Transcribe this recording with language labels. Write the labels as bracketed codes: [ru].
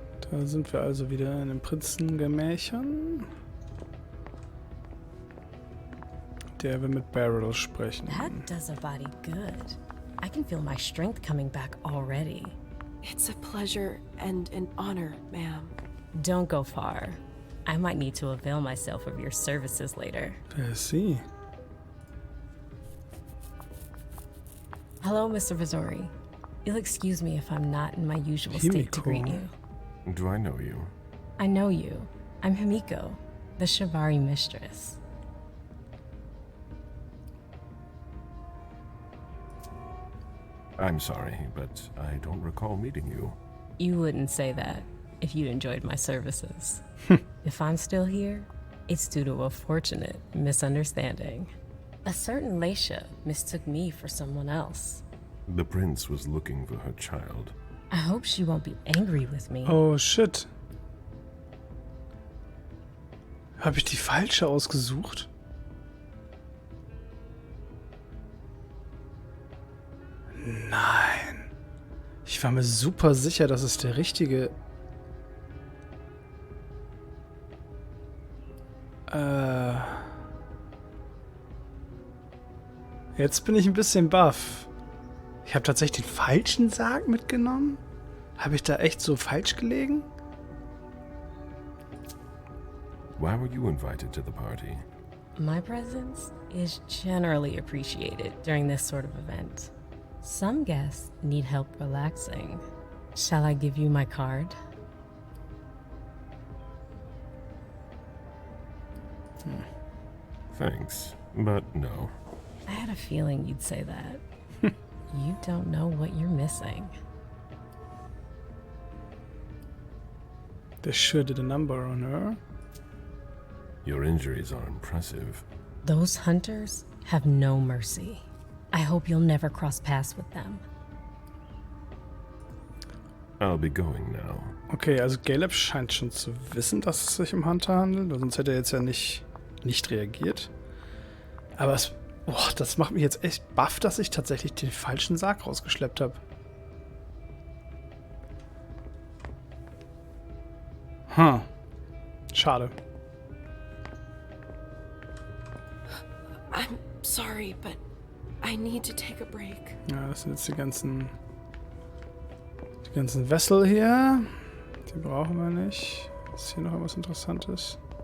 [de] Da sind wir also wieder in den Prinzengemächern. Der will mit Beryl sprechen. [en] That does a body good. I can feel my strength coming back already. It's a pleasure and an honor, ma'am. Don't go far. I might need to avail myself of your services later. Wer ist sie? Hello, Mr. Vizori. You'll excuse me if I'm not in my usual state to greet you. Do I know you? I know you. I'm Himiko, the Shibari mistress. I'm sorry, but I don't recall meeting you. You wouldn't say that if you'd enjoyed my services. If I'm still here, it's due to a fortunate misunderstanding. A certain Leisha mistook me for someone else. The prince was looking for her child. I hope she won't be angry with me. Oh shit. [de] Habe ich die falsche ausgesucht? Nein. Ich war mir super sicher, dass es der richtige... Jetzt bin ich ein bisschen baff. Ich habe tatsächlich den falschen Sarg mitgenommen? Habe ich da echt so falsch gelegen? [en] Why were you invited to the party? My presence is generally appreciated during this sort of event. Some guests need help relaxing. Shall I give you my card? Thanks, but no. I had a feeling you'd say that. You don't know what you're missing. They sure did a number on her. Your injuries are impressive. Those hunters have no mercy. I hope you'll never cross paths with them. I'll be going now. [de] Okay, also Caleb scheint schon zu wissen, dass es sich um Hunter handelt, sonst hätte er jetzt ja nicht reagiert. Aber das macht mich jetzt echt baff, dass ich tatsächlich den falschen Sarg rausgeschleppt habe. Schade. [en] I'm sorry, but I need to take a break. [de] Ja, das sind jetzt die ganzen Wessel hier. Die brauchen wir nicht. Ist hier noch irgendwas Interessantes?